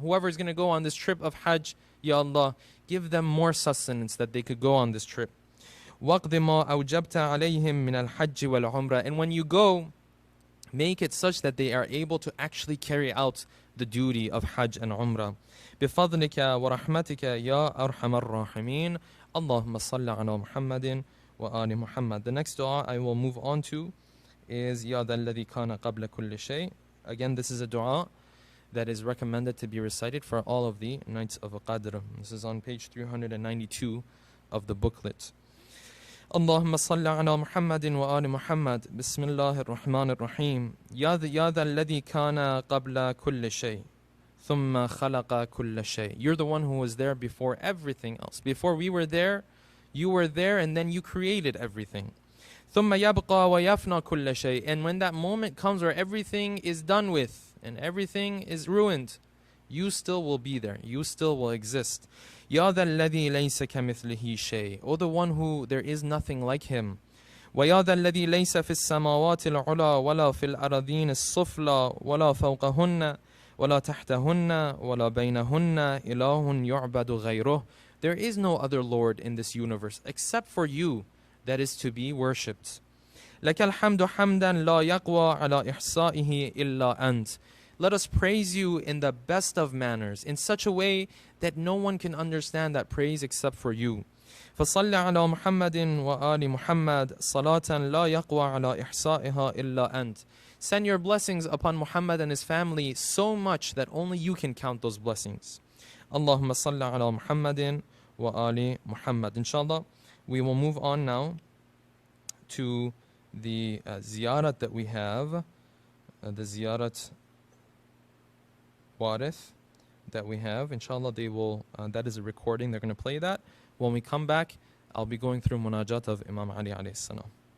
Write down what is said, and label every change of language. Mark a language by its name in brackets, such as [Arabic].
[English] Whoever is going to go on this trip of Hajj, Ya Allah, give them more sustenance that they could go on this trip. [Arabic] وَقْضِ مَا أَوْجَبْتَ عَلَيْهِمْ مِنَ الْحَجِّ وَالْعُمْرَةِ. [English] And when you go, make it such that they are able to actually carry out the duty of Hajj and Umrah. [Arabic] بِفَضْلِكَ وَرَحْمَتِكَ يَا أَرْحَمَ الرَّاحِمِينَ. اللهم صل على محمد وآل محمد. [English] The next dua I will move on to is [Arabic] يَا ذَا الَّذِي كَانَ قَبْلَ كُلِّ شَيْءٍ. [English] Again, this is a dua that is recommended to be recited for all of the nights of Qadr. This is on page 392 of the booklet. [Arabic] اللهم صل على محمد وآل محمد. بسم الله الرحمن الرحيم. يا ذا الذي كان قبل كل شيء ثم خلق كل شيء. [English] You're the one who was there before everything else. Before we were there, you were there, and then you created everything. [Arabic] ثم يبقى ويفنى كل شيء. [English] And when that moment comes where everything is done with and everything is ruined, you still will be there. You still will exist. [Arabic] يا ذا الذي ليس كمثله شيء. [English] O the one who there is nothing like him. [Arabic] ويا ذا الذي ليس في السماوات العلى ولا في الأراضين السفلى ولا فوقهن ولا تحتهن ولا بينهن إله يعبد غيره. [English] There is no other Lord in this universe except for you that is to be worshipped. [Arabic] لك الحمد حمدا لا يقوى على إحصائه إلا أنت. [English] Let us praise you in the best of manners, in such a way that no one can understand that praise except for you. [Arabic] فصل على محمد وآل محمد صلاة لا يقوى على إحصائها إلا أنت. [English] Send your blessings upon Muhammad and his family so much that only you can count those blessings. [Arabic] اللهم صل على محمد وآل محمد. [English] Inshallah, we will move on now to the ziyarat that we have, the ziyarat warith that we have. Inshallah, they will, that is a recording, they're going to play that. When we come back, I'll be going through munajat of Imam Ali alayhi salam.